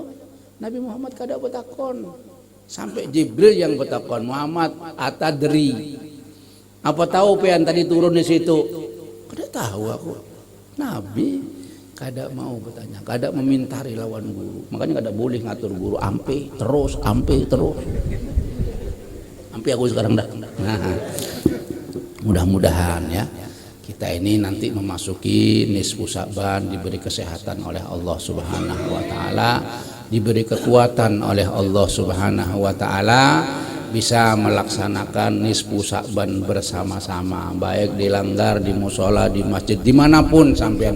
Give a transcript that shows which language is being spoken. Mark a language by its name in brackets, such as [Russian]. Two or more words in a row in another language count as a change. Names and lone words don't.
[Banjar] Nabi Muhammad kada betakon. Sampai Jibril yang betakon, Muhammad atadri, apa tahu pean tadi turun di situ? Kada tahu aku. Nabi kada mau bertanya, kada memintari lawan guru. Makanya kada boleh ngatur guru ampe terus. Ampe aku sekarang dah. [Indonesian] Nah, mudah-mudahan ya kita ini nanti memasuki nisfu Sya'ban, diberi kesehatan oleh Allah [Arabic] Subhanahu wa taala, [Indonesian] diberi kekuatan oleh Allah [Arabic] Subhanahu wa taala, [Indonesian] bisa melaksanakan nisfu Sya'ban bersama-sama, baik di langgar, di musola, di masjid, dimanapun sampean.